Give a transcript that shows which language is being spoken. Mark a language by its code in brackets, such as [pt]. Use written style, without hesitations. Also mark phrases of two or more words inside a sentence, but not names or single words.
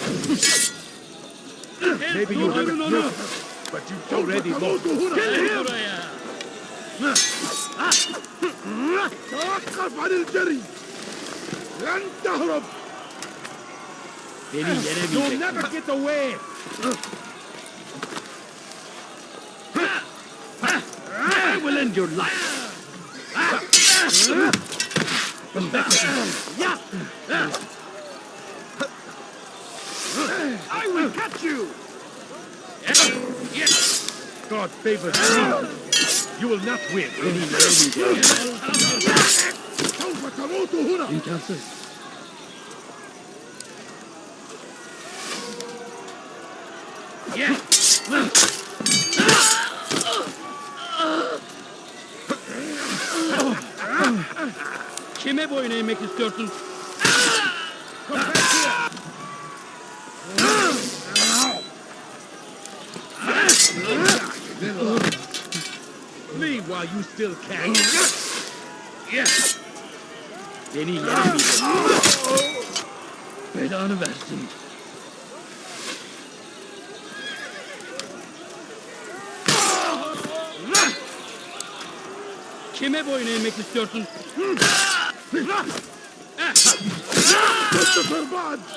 [en] Maybe you haven't noticed, but you've already lost. [tr] Gel buraya. [ar] توقف عن الجري. لن تهرب. [tr] Beni [en] You'll [tr] yenemeyeceksin. [en] never get away. I will end your life. I will catch you. God favors me. You will not win. [ar] سوف تموت هنا. [tr] İmkansız. Kime boyun eğmek istiyorsun? [en] Flee while you still can. [tr] Beni yenemeyeceksin. Belanı versin. Kime boyun eğmek istiyorsun? [ar] تستطر بعد.